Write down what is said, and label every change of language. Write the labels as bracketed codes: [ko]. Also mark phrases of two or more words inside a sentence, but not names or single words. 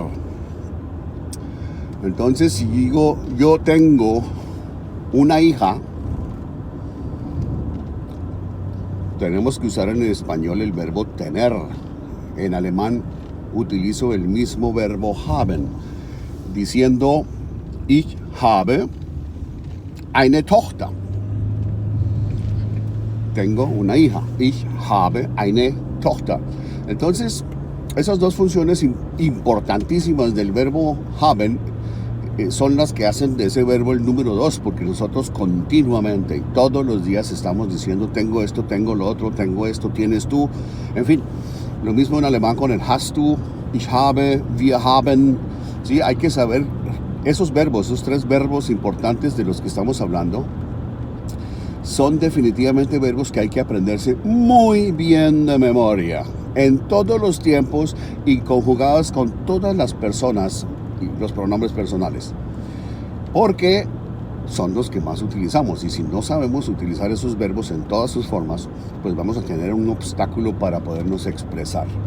[es] Entonces, si digo yo tengo una hija, tenemos que usar en español el verbo tener. En alemán utilizo el mismo verbo haben, diciendo [de] ich habe eine Tochter. [es] Tengo una hija. [de] Ich habe eine Tochter. [es] Entonces, esas dos funciones importantísimas del verbo haben son las que hacen de ese verbo el número 2, porque nosotros continuamente, todos los días estamos diciendo tengo esto, tengo lo otro, tengo esto, tienes tú, en fin. Lo mismo en alemán con el [de] hast du, ich habe, wir haben. [es] Sí, hay que saber esos verbos, esos 3 verbos importantes de los que estamos hablando. Son definitivamente verbos que hay que aprenderse muy bien de memoria, en todos los tiempos y conjugados con todas las personas y los pronombres personales, porque son los que más utilizamos, y si no sabemos utilizar esos verbos en todas sus formas, pues vamos a tener un obstáculo para podernos expresar.